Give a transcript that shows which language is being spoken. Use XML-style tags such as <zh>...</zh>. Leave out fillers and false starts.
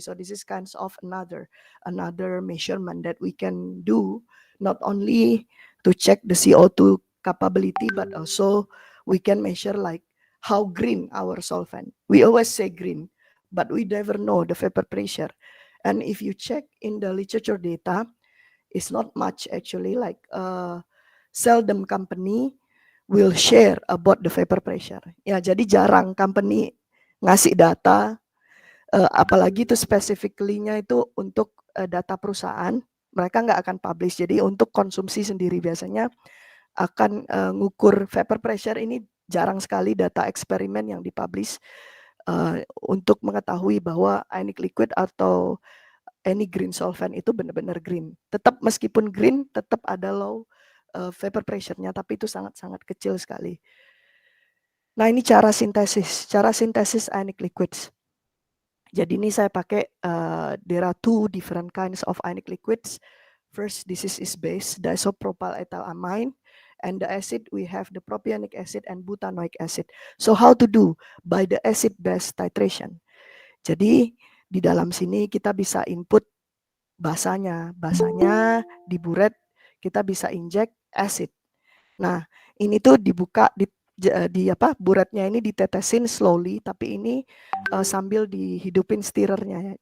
<en>So this is kinds of another measurement that we can do, not only to check the CO2 capability, but also we can measure like how green our solvent. We always say green, but we never know the vapor pressure. And if you check in the literature data, it's not much actually, like seldom company will share about the vapor pressure.</en> <id>Ya, jadi jarang company ngasih data, apalagi itu specifically-nya itu untuk data perusahaan, mereka nggak akan publish. Jadi untuk konsumsi sendiri biasanya akan ngukur vapor pressure ini jarang sekali data eksperimen yang dipublish untuk mengetahui bahwa ionic liquid atau</id> <en>any green solvent</en> <id>itu benar-benar green. Tetap meskipun green, tetap ada low vapor pressure-nya, tapi itu sangat-sangat kecil sekali. Nah, ini cara sintesis ionic liquids. Jadi ini saya pakai</id> <en>there are two different kinds of ionic liquids. First, this is base, diisopropyl ethylamine, and the acid we have the propionic acid and butanoic acid. So how to do? By the acid-base titration.</en> <id>Jadi di dalam sini kita bisa input basanya diburet, kita bisa inject acid. Nah, ini tuh dibuka di buretnya ini ditetesin slowly, tapi ini sambil dihidupin stirrernya ya.</id>